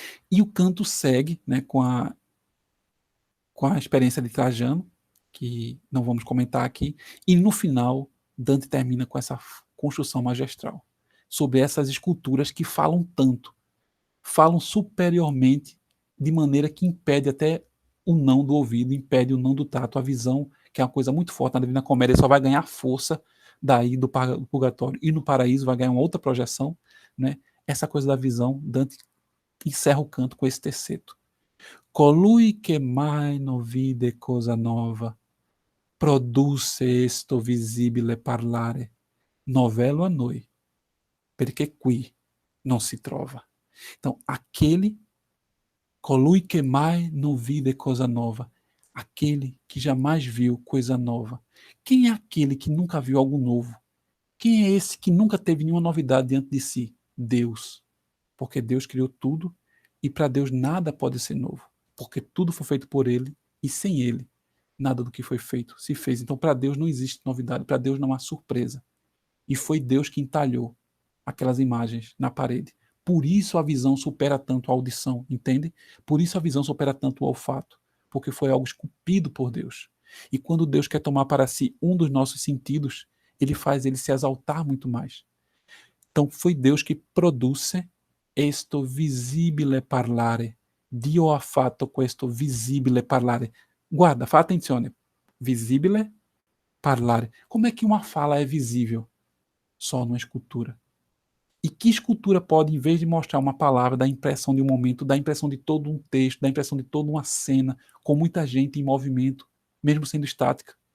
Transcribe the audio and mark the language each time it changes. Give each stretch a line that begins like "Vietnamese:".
Portuguese: E o canto segue, né, com a experiência de Trajano, que não vamos comentar aqui, e no final, Dante termina com essa construção magistral, sobre essas esculturas que falam tanto, falam superiormente, de maneira que impede até o não do ouvido, impede o não do tato, a visão, que é uma coisa muito forte na Divina Comédia, só vai ganhar força daí do purgatório, e no paraíso vai ganhar uma outra projeção, né? Essa coisa da visão, Dante encerra o canto com esse terceto.
Italian: Colui che mai non vide cosa nova, produce esto visibile parlare, novello a noi, perché qui non si trova.
Portuguese: Então, aquele,
Italian: colui che mai non vide cosa nova,
Portuguese: aquele que jamais viu coisa nova. Quem é aquele que nunca viu algo novo? Quem é esse que nunca teve nenhuma novidade diante de si? Deus. Porque Deus criou tudo e para Deus nada pode ser novo, porque tudo foi feito por Ele e sem Ele nada do que foi feito se fez. Então para Deus não existe novidade, para Deus não há surpresa. E foi Deus que entalhou aquelas imagens na parede. Por isso a visão supera tanto a audição, entende? Por isso a visão supera tanto o olfato, porque foi algo esculpido por Deus. E quando Deus quer tomar para si um dos nossos sentidos, ele faz ele se exaltar muito mais. Então foi Deus que produz
Italian: esto visibile parlare. Dio ha fatto questo visibile parlare. Guarda, fa attenzione. Visibile parlare.
Portuguese: Como é que uma fala é visível? Só numa escultura. E que escultura pode, em vez de mostrar uma palavra, dar a impressão de um momento, dar a impressão de todo um texto, dar a impressão de toda uma cena, com muita gente em movimento, mesmo sendo estática?